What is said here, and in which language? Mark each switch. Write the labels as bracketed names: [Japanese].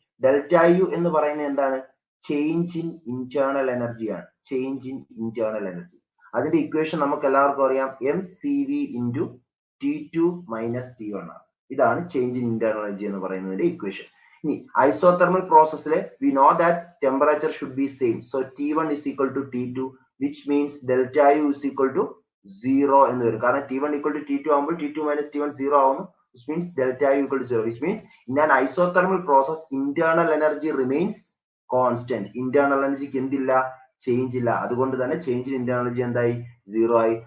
[Malayalam] Delta U എന്ന് പറയുന്നത് എന്താണ്? ചേഞ്ച് ഇൻ ഇന്റേണൽ എനർജിയാണ്. Change in internal energy. അതിന്റെ ഇക്വേഷൻ നമുക്ക് എല്ലാവർക്കും അറിയാം mCV into T2 minus T1 ആണ്. ഇതാണ് ചേഞ്ച് ഇൻ ഇന്റേണൽ എനർജി എന്ന് പറയുന്നതിന്റെ ഇക്വേഷൻ. ഇനി isothermal പ്രോസസ്സിലെ [English] We know that temperature should be same. So T1 is equal to T2 which means delta U is equal to 0 [Malayalam] എന്ന് വരും. കാരണം T1 equal to T2 ആകുമ്പോൾ T2 minus T1 0 ആവുന്നു. [English] which means delta U equal to 0, which means in an isothermal process internal energy remains constant. [Malayalam] internal energy എന്തില്ല, change ഇല്ല. അതുകൊണ്ട് തന്നെ change in internal energy എന്തായി 0 ആയി.